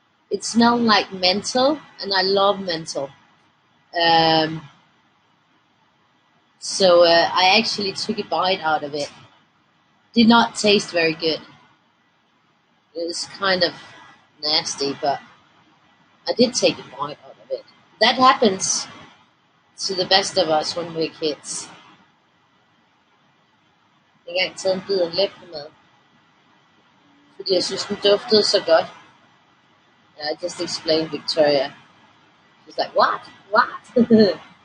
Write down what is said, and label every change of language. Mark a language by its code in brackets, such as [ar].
[en] It smelled like menthol, and I love menthol. Um, so I actually took a bite out of it. Did not taste very good. It was kind of nasty, but I did take a bite out of it. That happens to the best of us when we're kids. [da] Jeg har engang taget en bid af en læbemad. Fordi jeg synes, den duftede så godt. [en] I just explained Victoria. She's like, what? What?